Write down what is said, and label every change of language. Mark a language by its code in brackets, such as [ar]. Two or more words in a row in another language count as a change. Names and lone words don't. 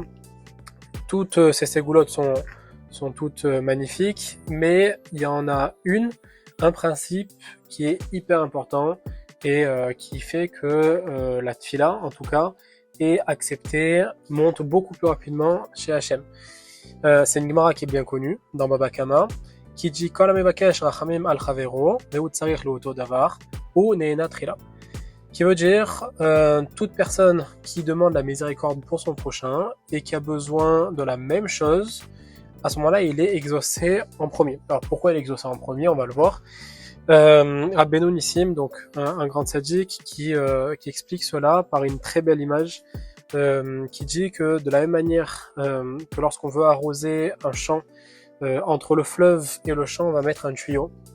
[fr] Toutes ces ségoulottes sont toutes magnifiques, mais il y en a un principe qui est hyper important et qui fait que la tfila, en tout cas, est acceptée, monte beaucoup plus rapidement chez Hachem. C'est une gemara qui est bien connue dans Baba Kama, qui dit [he] כל המבקש רחמים על חבירו והוא צריך לאותו דבר הוא נענה תחילה, [fr] qui veut dire toute personne qui demande la miséricorde pour son prochain et qui a besoin de la même chose, à ce moment-là, il est exaucé en premier. Alors pourquoi il est exaucé en premier? On va le voir. Rabbeinu Nissim, donc un grand tzaddik qui explique cela par une très belle image, qui dit que de la même manière que lorsqu'on veut arroser un champ, entre le fleuve et le champ, on va mettre un tuyau.